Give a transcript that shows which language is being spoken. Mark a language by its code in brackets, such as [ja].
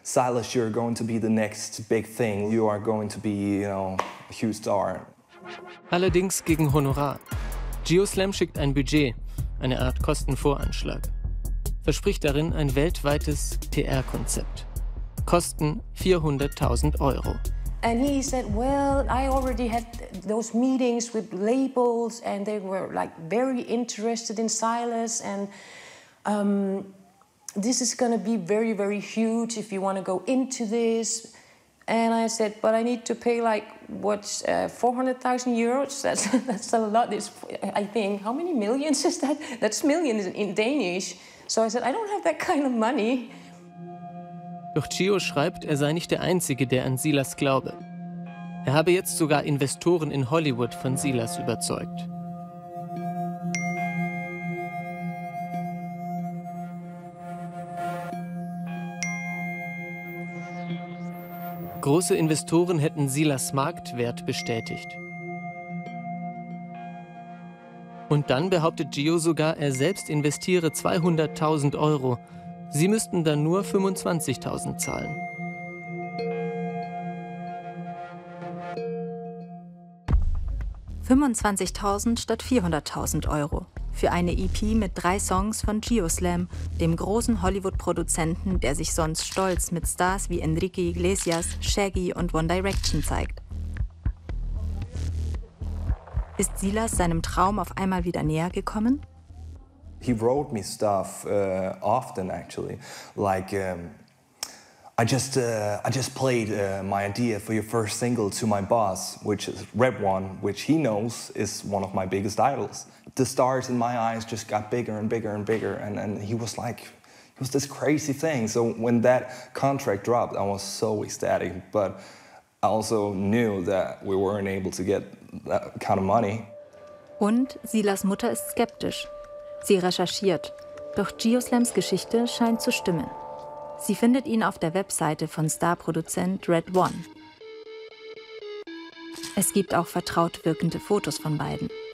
[en] Silas, you're going to be the next big thing. You are going to be, you know, a huge star. [de] Allerdings gegen Honorar. Geoslam schickt ein Budget, eine Art Kostenvoranschlag. Verspricht darin ein weltweites PR-Konzept. Kosten 400.000 €. [en] And he said, well, I already had those meetings with labels and they were like very interested in Silas and this is going to be very, very huge if you want to go into this. And I said, but I need to pay like, what's 400,000 euros? That's a lot, I think. How many millions is that? That's millions in Danish. So I said, I don't have that kind of money. [de] Doch Gio schreibt, er sei nicht der Einzige, der an Silas glaube. Er habe jetzt sogar Investoren in Hollywood von Silas überzeugt. Große Investoren hätten Silas Marktwert bestätigt. Und dann behauptet Gio sogar, er selbst investiere 200.000 €. Sie müssten dann nur 25.000 zahlen. $25.000 statt 400.000 € für eine EP mit 3 Songs von Geoslam, dem großen Hollywood-Produzenten, der sich sonst stolz mit Stars wie Enrique Iglesias, Shaggy und One Direction zeigt. Ist Silas seinem Traum auf einmal wieder näher gekommen? [en] He wrote me stuff often, actually, like I just played my idea for your first single to my boss, which is Red One, which he knows is one of my biggest idols. The stars in my eyes just got bigger and bigger and bigger, and he was like, it was this crazy thing. So when that contract dropped, I was so ecstatic, but I also knew that we weren't able to get that kind of money. [de] Und Silas Mutter ist skeptisch. Sie recherchiert, doch Geoslams Geschichte scheint zu stimmen. Sie findet ihn auf der Webseite von Starproduzent Red One. Es gibt auch vertraut wirkende Fotos von beiden.